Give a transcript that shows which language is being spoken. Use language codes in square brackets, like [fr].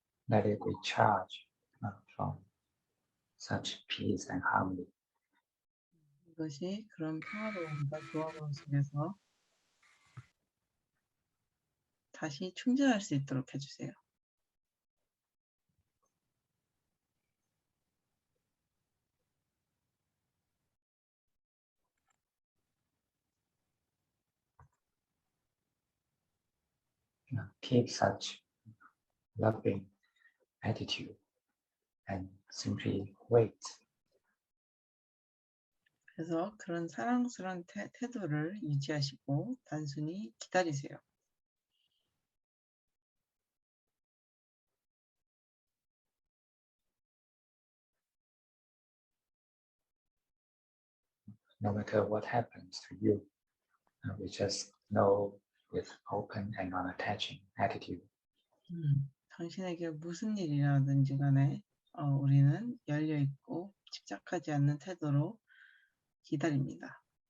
[en] Let it recharge from such peace and harmony. [ko] 이것이 그런 평화로움과 조화로움 속에서 다시 충전할 수 있도록 해주세요. [en] Keep such loving attitude and simply wait. [ko] 그래서 그런 사랑스러운 태도를 유지하시고 단순히 기다리세요. [en] no matter what happens to you, we just know with open and non-attaching attitude. [ko] 당신에게 무슨 일이라든지 간에 우리는 열려 있고 집착하지 않는 태도로 기다립니다.